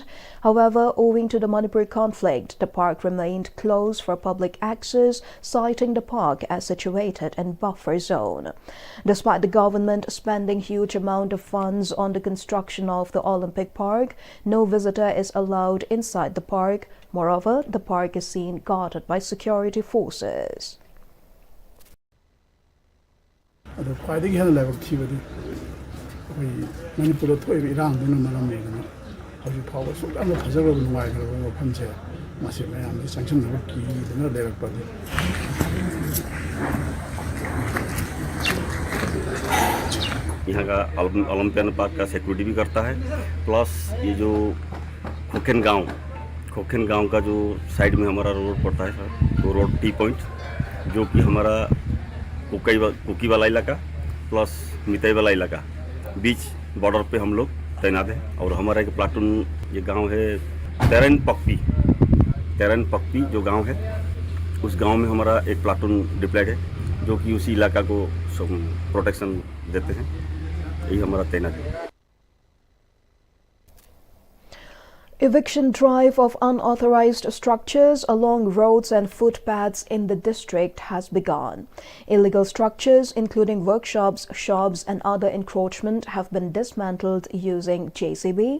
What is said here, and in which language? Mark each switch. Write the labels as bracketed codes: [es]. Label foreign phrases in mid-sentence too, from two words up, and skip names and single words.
[en] However, owing to the Manipur conflict, the park remained closed for public access, citing the park as situated in buffer zone. Despite the government spending huge amount of funds on the construction of the Olympic Park, no visitor is allowed inside the park. Moreover, the park is seen guarded by security forces. [mni] ꯈ꯭ꯋꯥꯏꯗꯒꯤ ꯍꯦꯟꯅ ꯂꯥꯏꯕꯛ ꯊꯤꯕꯗꯤ ꯑꯩꯈꯣꯏ ꯃꯅꯤꯄꯨꯔꯗ ꯊꯣꯛꯏꯕ ꯏꯔꯥꯡꯗꯨꯅ ꯃꯔꯝ ꯑꯣꯏꯗꯅ ꯍꯧꯖꯤꯛ ꯐꯥꯎꯕ ꯁꯨꯛ ꯌꯥꯝꯅ ꯐꯖꯈ꯭ꯔꯕ ꯅꯨꯡꯉꯥꯏꯈ꯭ꯔꯕ ꯃꯐꯝꯁꯦ ꯃꯁꯤ ꯃꯌꯥꯝꯁꯤ ꯆꯪꯁꯤꯟꯅꯕ ꯀꯤꯗꯅ ꯂꯩꯔꯛꯄꯅꯤ. [hi] यहाँ का ओलंपियन पार्क का सिक्योरिटी भी करता है, प्लस ये जो खोखेन गांव का जो साइड में हमारा रोड पड़ता है सर, वो [en] road T point [hi] जो कि हमारा कुकी वाला इलाका प्लस मिताई वाला इलाका बीच बॉर्डर पे हम लोग तैनात हैं. और हमारा एक प्लाटून ये गांव है तेरन पक्पी जो गांव है, उस गांव में हमारा एक प्लाटून डिप्लॉयड है जो कि उसी इलाका को प्रोटेक्शन देते हैं. यही हमारा तैनात है. [en] Eviction drive of unauthorized structures along roads and footpaths in the district has begun. Illegal structures, including workshops, shops, and other encroachment, have been dismantled using JCB.